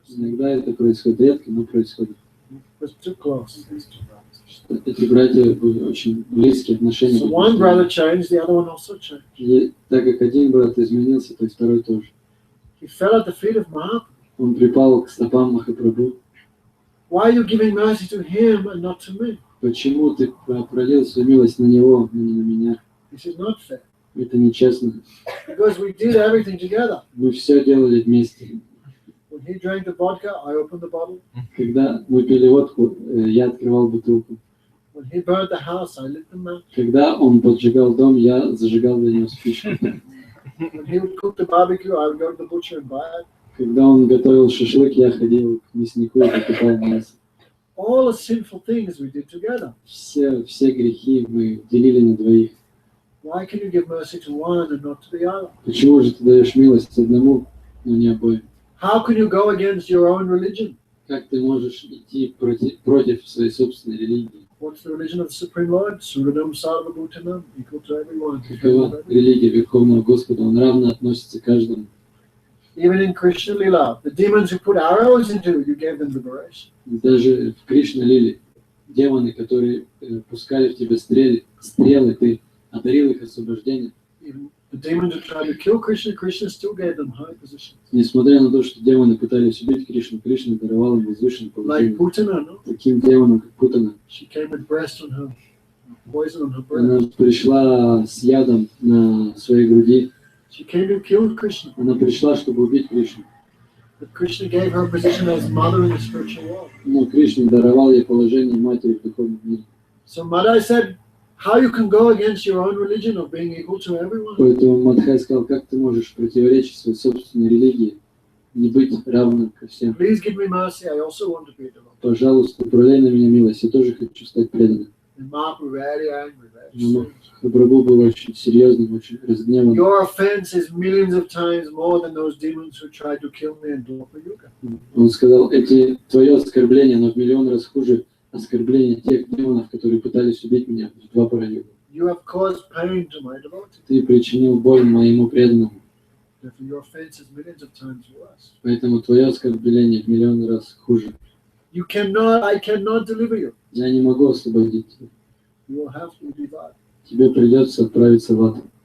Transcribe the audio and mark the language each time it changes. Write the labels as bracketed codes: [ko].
[ru] Иногда это происходит редко, но происходит. [en] It was too close. These two brothers. [ru] что эти братья были очень близкие отношения. [en] So one brother changed, the other one also changed. [ru] И так как один брат изменился, то и второй тоже. [en] He fell at the feet of Mahaprabhu. [ru] Он припал к стопам Махапрабху. [en] Why are you giving mercy to him and not to me? [ru] Почему ты пролил свою милость на него, а не на меня? [en] This is not fair. [ru] Это нечестно. [en] Because we did everything together. [ru] Мы все делали вместе. [en] When he drank the vodka, I opened the bottle. [ru] Когда мы пили водку, я открывал бутылку. [en] When he burned the house, I lit the match. [ru] Когда он поджигал дом, я зажигал для него спичку. [en] When he would cook the barbecue, I would go to the butcher and buy it. [ru] Когда он готовил шашлык, я ходил к мяснику и покупал мясо. [en] All the sinful things we did together. [ru] Все грехи мы делили на двоих. [en] Why can you give mercy to one and not to the other? [ru] Почему же ты даешь милость одному, но не обоим? [en] How can you go against your own religion? [ru] Как ты можешь идти против своей собственной религии? [en] What's the religion of the Supreme Lord? [sa] Suradam Sarvabhutanam, [en] equal to everyone. [ru] Какова религия Верховного Господа? Он равно относится к каждому. [en] Even in Krishna Lila, the demons who put arrows into you, you gave them liberation. [ru] Даже в Кришна Лиле демоны, которые пускали в тебя стрелы, ты одарил их освобождением. [en] Even the demons who tried to kill Krishna, Krishna still gave them high positions. [ru] Несмотря на то, что демоны пытались убить Кришну, Кришна даровал им возвышенное [en] Like Putana, no? [ru] Таким демонам, как Путана. [en] She came with breast on her, poison on her [ru] Она [en] breast. [ru] пришла с ядом на своей груди. [en] She came to kill Krishna. [ru] Она пришла, чтобы убить Кришну. [en] But Krishna gave her a position as mother in the spiritual world. [ru] Но Кришна даровал ей положение матери в духовном мире. [en] So Madai said, how you can go against your own religion of being equal to everyone? [ru] Поэтому Мадхай сказал, как ты можешь противоречить своей собственной религии, не быть равным ко всем. [en] Please give me mercy, I also want to be devoted. [ru] Пожалуйста, управляй на меня милость, я тоже хочу стать преданным. [en] And Mahaprabhu was very angry, very [ru] Но [en] serious. [ru] Махапрабху был очень серьезным, очень разгневанным. [en] Your offense is millions of times more than those demons who tried to kill me in Dwapara. [ru] Он сказал, твое оскорбление, оно в миллион раз хуже оскорбления тех демонов, которые пытались убить меня в Двапара-югу. [en] You have caused pain to my devotees. [ru] Ты причинил боль моему преданному, [en] Therefore, your offense is millions of times worse. [ru] поэтому твое оскорбление в миллион раз хуже. [en] I cannot deliver you. [ru] Я не могу освободить тебя. [en] You will have to divide. [ru] Тебе придется отправиться в ад.